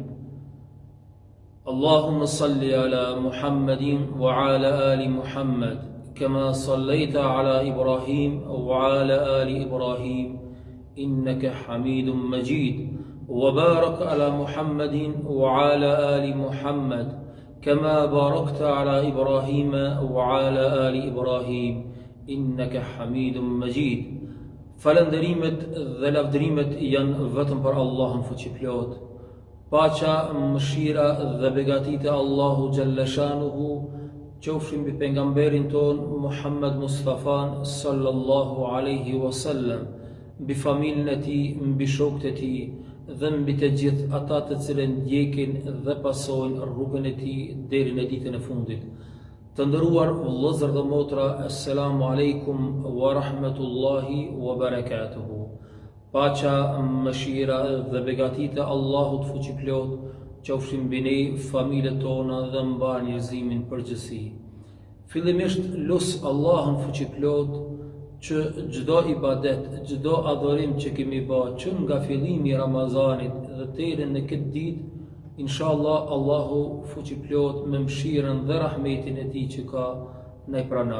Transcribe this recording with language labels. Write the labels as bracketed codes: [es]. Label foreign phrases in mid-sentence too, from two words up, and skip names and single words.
[ar] اللهم صل على محمد وعلى آل محمد كما صليت على إبراهيم وعلى آل إبراهيم إنك حميد مجيد وبارك على محمد وعلى آل محمد كما باركت على إبراهيم وعلى آل إبراهيم إنك حميد مجيد [sq] Falënderimet dhe lavdërimet janë vetëm për Allahun fuqiplot. Paqja, mëshira dhe begatit e Allahu [ar] جل شأنه [sq] qofshin mbi pejgamberin ton Muhammed Mustafan [ar] صلى الله عليه وسلم, [sq] mbi familjen e tij, mbi shokët e tij dhe mbi të gjithë ata të cilët ndjekin dhe pasojnë rrugën e tij deri në ditën e fundit. Të nderuar vëllezër dhe motra, [ar] السلام عليكم ورحمة الله وبركاته. [sq] Paqja, mëshira dhe begatit e Allahut fuqiplot qofshin mbi ne, familjet tona dhe mbar njerëzimin përgjithësi. Fillimisht lut Allahun fuqiplot që çdo ibadet, çdo adhurim që kemi bërë që nga fillimi i Ramazanit dhe deri në këtë ditë, inshallah Allahu fuqiplot me mëshirën dhe rahmetin e tij që ka na i pranon.